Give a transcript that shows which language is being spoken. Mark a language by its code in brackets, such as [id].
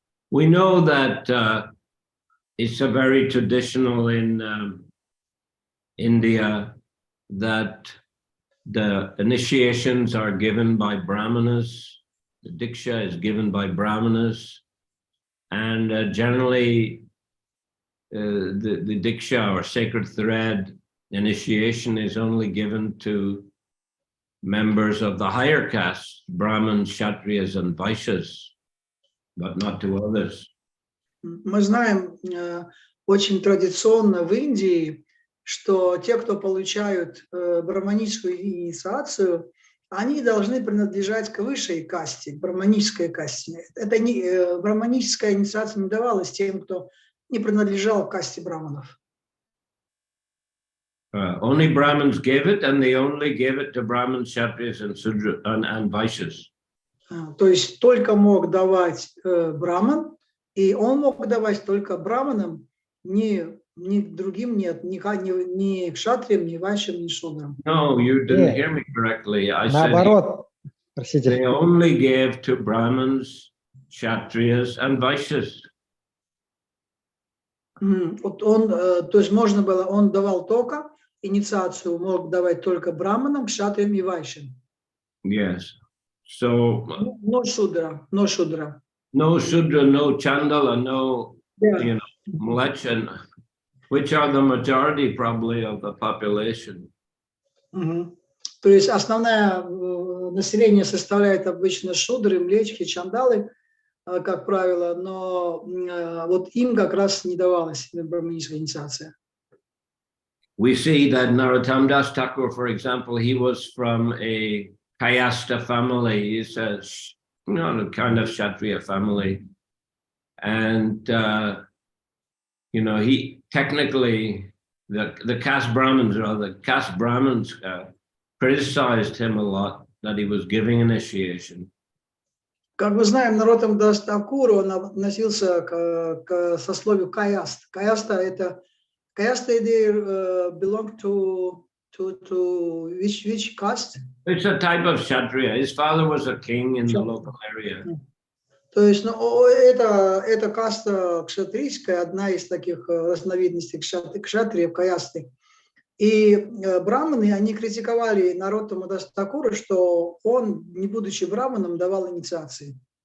[en] We know that it's a very traditional in India that the initiations are given by brahmanas, the diksha is given by brahmanas, and generally the diksha or sacred thread initiation is only given to members of the higher castes, Brahmins, Kshatriyas, and Vaishyas, but not to others. [ru] Мы знаем очень традиционно в Индии, что те, кто получают браманическую инициацию, они должны принадлежать к высшей касте, к браманической касте. Это не, браманическая инициация не давалась тем, кто не принадлежал к касте браманов. [en] Only Brahmins gave it, and they only gave it to Brahmins, Kshatriyas, and Sudra and Vaishyas. [ru] То есть только мог давать браман, и он мог давать только браманам, ни другим нет, ни кшатриям, ни вайшям, ни шудрам. [en] No, you didn't hear me correctly. I said [ru] Наоборот, простите. [en] they only gave to Brahmins, Kshatriyas, and Vaishyas. [ru] Вот он, то есть можно было, он давал только инициацию, мог давать только браманам, кшатриям и вайшям. [en] Yes. So No shudra, no shudra. no Shudra, no Chandala, no Mlech, which are the majority probably of the population. [ru] То есть основное население составляет обычно шудры, млечхи, чандалы, как правило, но вот им как раз не давалась браманическая инициация. [en] We see that Narottam Das Thakur, for example, he was from a Kayasta family. He's a kind of Kshatriya family. And, he technically, the caste Brahmins criticized him a lot that he was giving initiation. [ru] Как мы знаем, Нароттам Дас Такур, он относился к сословию Каяст. [en] Kayasta, they belong to which caste? It's a type of Kshatriya. His father was a king in the local area. [ru] То есть, это каста кшатрийская, одна из таких разновидностей кшатриев, каясты. И браманы, они критиковали Нароттама Даса Такура, что он, не будучи браманом, давал инициации.